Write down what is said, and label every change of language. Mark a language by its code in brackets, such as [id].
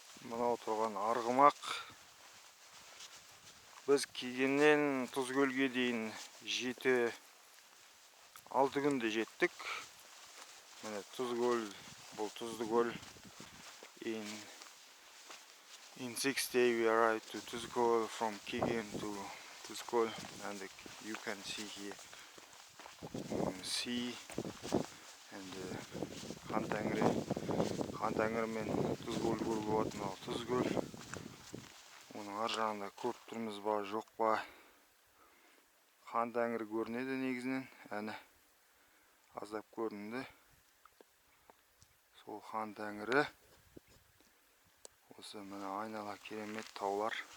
[kk] Мынау тұрған арғымақ. Біз келгеннен тұз көлге дейін 7-6 күнде жеттік. Міне тұз көл, бұл тұзды көл. [en] In 6 days we arrived to Tuzkol from Kigen to Tuzkol, and you can see here sea and [kk] Хантангыр мен Tuzkol көріп отырмыз. Мынау Tuzkol. Оның ар жағында көріп тұрмыз ба, жоқ па? Хантангыр көрінеді негізінен, әні аздап көрінді. Сол Хантангыры. Осы мына айнала керемет таулар.